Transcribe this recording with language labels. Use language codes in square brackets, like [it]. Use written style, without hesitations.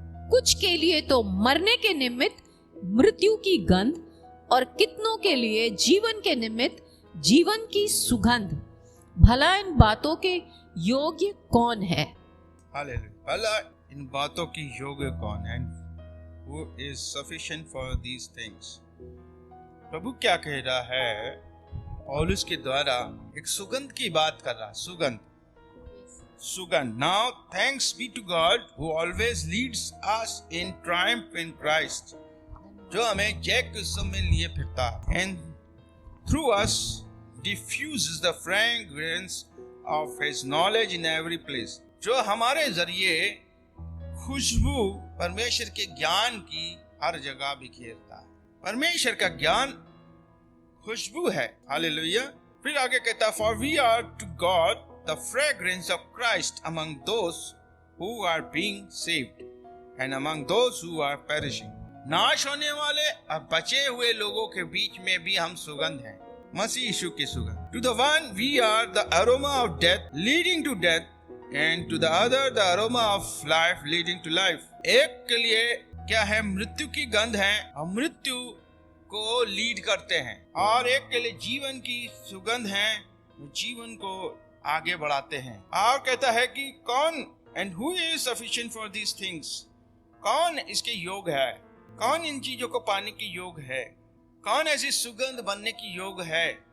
[hi] कुछ के लिए तो मरने के निमित्त मृत्यु की गंध और कितनों के लिए जीवन के निमित्त जीवन की सुगंध। भला इन बातों के योग्य कौन है? हालेलुया। भला इन बातों की योग्य कौन है? [en] Who is sufficient for these things? [hi] प्रभु क्या कह रहा है? पौलुस के द्वारा एक सुगंध की बात कर रहा। सुगंध। [en] Now thanks be to God who always leads us in triumph in Christ, [hi] जो हमें जय के उत्सव में लिए फिरता [en] and through us diffuses the fragrance of his knowledge in every place, [hi] जो हमारे जरिए खुशबू परमेश्वर के ज्ञान की हर जगह बिखेरता है। परमेश्वर का ज्ञान खुशबू है। हालेलुया। फिर आगे कहता, [en] for we are to God the fragrance of Christ among those who are being saved and among those who are perishing। [hi] नाश होने वाले और बचे हुए लोगों के बीच में भी हम सुगंध हैं, मसीह यीशु की सुगंध। [en] To the one we are the aroma of death leading to death, and to the other the aroma of life leading to life। [hi] एक के लिए क्या है? मृत्यु की गंध है और मृत्यु को लीड करते हैं, और एक के लिए जीवन की सुगंध है, जीवन को आगे बढ़ाते हैं। और कहता है कि कौन [en] and who is sufficient for these things, [hi] कौन इसके योग है, कौन इन चीजों को पाने की योग है, कौन ऐसी सुगंध बनने की योग है?